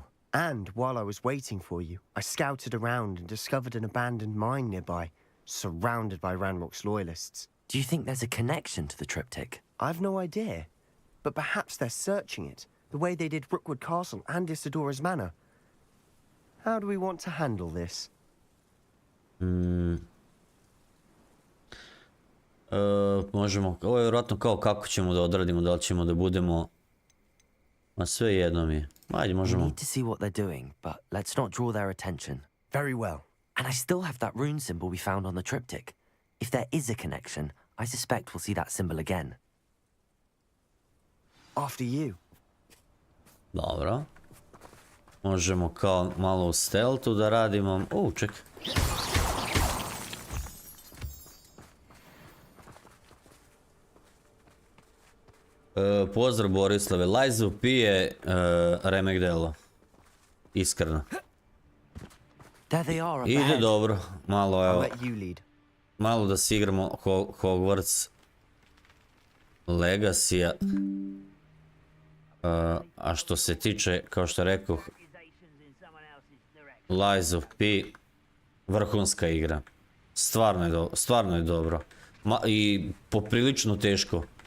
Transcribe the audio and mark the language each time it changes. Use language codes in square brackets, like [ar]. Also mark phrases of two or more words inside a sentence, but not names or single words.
[en] And while I was waiting for you, I scouted around and discovered an abandoned mine nearby, surrounded by Ranrock's loyalists. Do you think there's a connection to the triptych? I've no idea, but perhaps they're searching it, the way they did Rookwood Castle and Isidora's Manor. How do we want to handle this? [sr] Možemo, ovo je vjerojatno kao kako ćemo da odradimo, da li ćemo da budemo, ma sve jedno mi je. Ajde, [en] We [sr] možemo. [en] need to see what they're doing, but let's not draw their attention. Very well. And I still have that rune symbol we found on the triptych. If there is a connection, I suspect we'll see that symbol again. After you. [sr] Dobro. Možemo kao malo u stealthu da radimo. Ček. Pozdrav Borislave, Lajzu pije remek delo. Iskreno. [en] There they are up [sr] Ide [en] ahead. [sr] dobro. Malo, [en] I'll [sr] evo, [en] let you lead. [sr] malo da si igramo Hogwarts Legacy-a. A što se tiče, kao što rekoh, Lies of P, vrhunska igra. Stvarno je dobro. I poprilično teško.